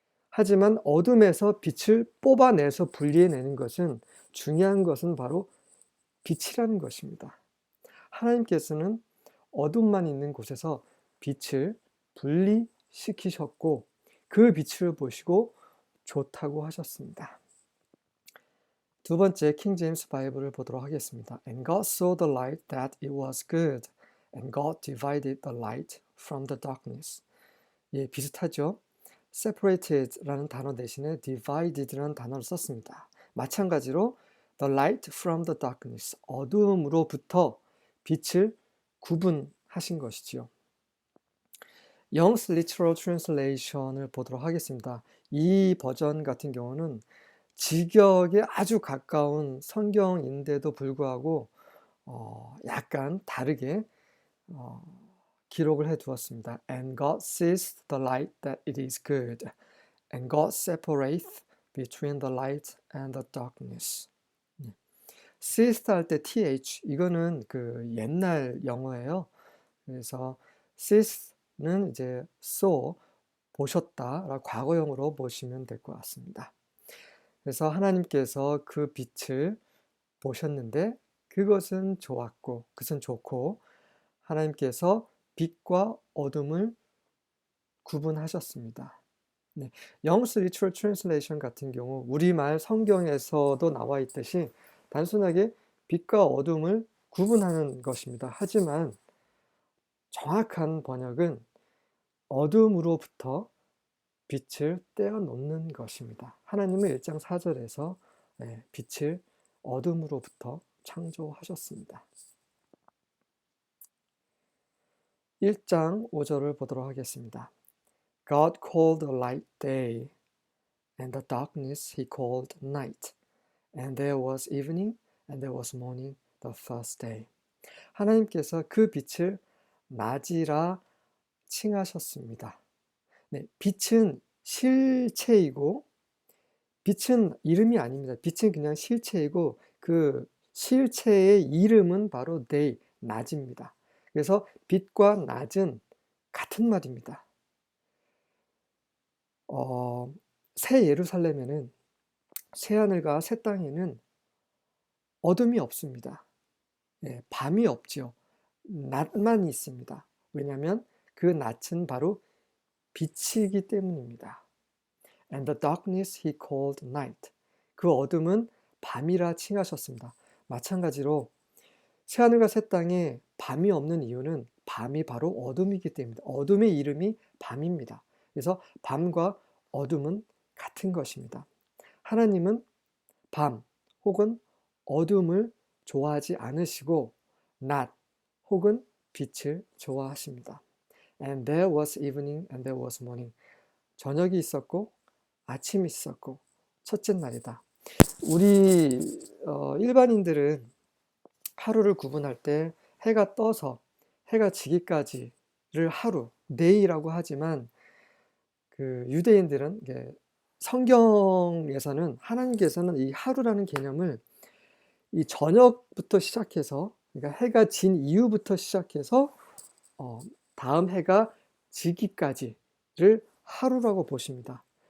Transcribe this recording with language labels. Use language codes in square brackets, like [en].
[ko] 하지만 어둠에서 빛을 뽑아내서 분리해내는 것은 중요한 것은 바로 빛이라는 것입니다. 하나님께서는 어둠만 있는 곳에서 빛을 분리시키셨고 그 빛을 보시고 좋다고 하셨습니다. 두 번째 킹 제임스 바이블을 보도록 하겠습니다. [en] And God saw the light that it was good, and God divided the light from the darkness. [ko] 비슷하죠? separated라는 단어 대신에 divided라는 단어를 썼습니다. 마찬가지로 [en] the light from the darkness, [ko] 어두움으로부터 빛을 구분하신 것이지요. Young's Literal Translation을 보도록 하겠습니다. 이 버전 같은 경우는 직역에 아주 가까운 성경인데도 불구하고 약간 다르게 기록을 해 두었습니다. [en] And God sees the light that it is good, and God separateth between the light and the darkness. [ko] sees 할 때 th, 이거는 그 옛날 영어예요. 그래서 sees는 이제 saw, 보셨다, 과거형으로 보시면 될 것 같습니다. 그래서 하나님께서 그 빛을 보셨는데 그것은 좋았고, 그것은 좋고, 하나님께서 빛과 어둠을 구분하셨습니다. 네, 영스 리처럴 트랜슬레이션 같은 경우 우리말 성경에서도 나와 있듯이 단순하게 빛과 어둠을 구분하는 것입니다. 하지만 정확한 번역은 어둠으로부터 빛을 떼어놓는 것입니다. 하나님은 1장 4절에서 빛을 어둠으로부터 창조하셨습니다. 1장 5절을 보도록 하겠습니다. [en] God called the light day, and the darkness he called night. And there was evening, and there was morning the first day. [ko] 하나님께서 그 빛을 낮이라 칭하셨습니다. 네, 빛은 실체이고, 빛은 이름이 아닙니다. 빛은 그냥 실체이고, 그 실체의 이름은 바로 day, 낮입니다. 그래서 빛과 낮은 같은 말입니다. 새 예루살렘에는, 새 하늘과 새 땅에는 어둠이 없습니다. 밤이 없죠. 낮만 있습니다. 왜냐하면 그 낮은 바로 빛이기 때문입니다. [en] And the darkness he called night. [ko] 그 어둠은 밤이라 칭하셨습니다. 마찬가지로 새하늘과 새 땅에 밤이 없는 이유는 밤이 바로 어둠이기 때문입니다. 어둠의 이름이 밤입니다. 그래서 밤과 어둠은 같은 것입니다. 하나님은 밤 혹은 어둠을 좋아하지 않으시고 낮 혹은 빛을 좋아하십니다. [en] And there was evening and there was morning. [ko] 저녁이 있었고 아침이 있었고 첫째 날이다. 우리 일반인들은 하루를 구분할 때 해가 떠서 해가 지기까지를 하루, day라고 하지만 그 유대인들은 성경에서는 하나님께서는 이 하루라는 개념을 이 저녁부터 시작해서, 그러니까 해가 진 이후부터 시작해서 다음 해가 지기까지를 하루라고 보십니다.